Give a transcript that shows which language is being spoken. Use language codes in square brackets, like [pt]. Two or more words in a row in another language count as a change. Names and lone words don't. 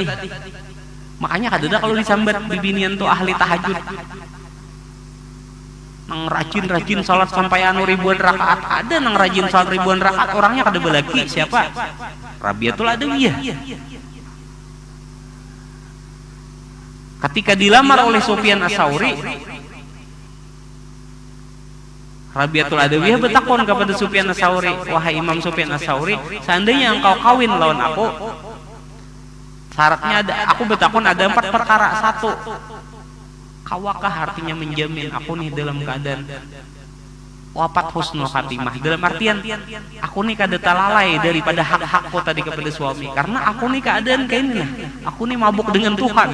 [bjn] Makanya kadang kalau disambat bibinian tuh ahli tahajud, nang rajin salat sampai ribuan rakaat. Ada nang rajin salat ribuan rakaat, orangnya kada belaki. Siapa? Rabiatul Adawiyah. Ketika dilamar oleh Sufyan Ats-Tsauri, Rabiatul Adawiyah bertakon kepada Sufyan Ats-Tsauri, wahai Imam Sufyan Ats-Tsauri, seandainya engkau kawin lawan aku, syaratnya ada, aku bertakon ada 4 perkara. 1, kawakah artinya menjamin aku nih dalam keadaan wafat [ar] husnul khatimah, [bjn] dalam artian aku nih kada talalai daripada hak-hakku tadi kepada suami, karena aku nih keadaan kayak ini nah, aku nih mabuk dengan Tuhan.